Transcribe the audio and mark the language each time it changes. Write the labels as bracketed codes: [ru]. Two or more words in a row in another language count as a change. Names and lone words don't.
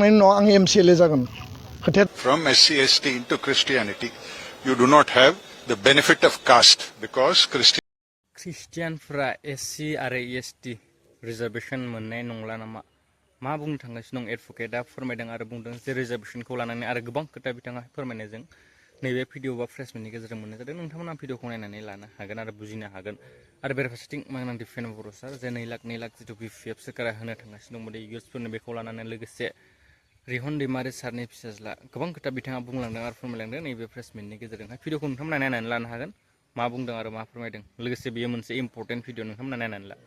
[brx] देरहाखांनायनि उनाव आं एमसिएलए जागोन खोथाया [en] From SC/ST into Christianity, you do not have the benefit of caste because [brx] ख्रिस्टियानफोरा एससि आरो एसटि रिजार्भेसन मोननाय नंला नामा मा बुंनो थांगासिनो दं एडभकेटआ फोरमायदों आरो बुंदों जे रिजार्भेसनखौ लानानै आरो गोबां खोथा बिथाङा फोरमायनायजों नैबे भिडिअ बा प्रेस मिटनि गेजेरजों मोननाय जादों नोंथांमोना भिडिअखौ नायनानै लानो हागोन आरो बुजिनो हागोन आरो बेराफारसेथिं मांनां डिफेन्स बर' सार जे 2 लाख जिथु बिपिएफ सोरखारा होनो थांगासिनो दंमोन इउथ्सफोरनो बेखौ लानानै लोगोसे रिहन दैमारि सारनि फिसाज्ला गोबां खोथा बिथाङा बुंलांदों आरो फोरमायलांदों नैबे प्रेस मिटनि गेजेरजोंहाय भिडिअखौ नोंथांमोना नायनानै लानो हागोन मा बुंदों आरो मा फोरमायदों लोगोसे बेयो मोनसे [en] important video [brx] नोंथांमोना नायनानै ला